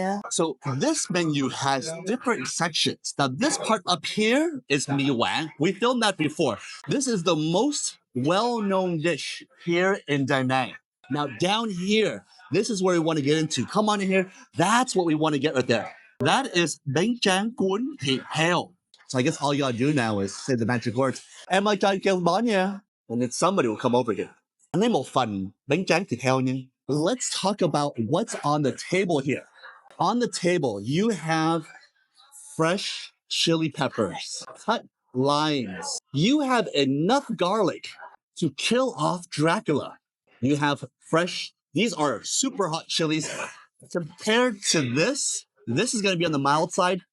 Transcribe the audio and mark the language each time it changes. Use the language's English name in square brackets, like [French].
[English] So this menu has different sections. Now this part up here is mi wang. We filmed that before. This is the most well-known dish here in Da Nang. Now down here, this is where we want to get into. Come on in here. That's what we want to get right there. That is bánh tráng cuốn thịt heo. So I guess all you gotta do now is say the magic words. [Vietnamese] Em ơi cho anh kêu bánh nha. [English] And then somebody will come over here. [Vietnamese] Anh lấy một phần bánh tráng thịt heo nha. [English] Let's talk about what's on the table here. On the table, you have fresh chili peppers, cut limes. You have enough garlic to kill off Dracula. You have fresh, these are super hot chilies. Compared to this is going to be on the mild side.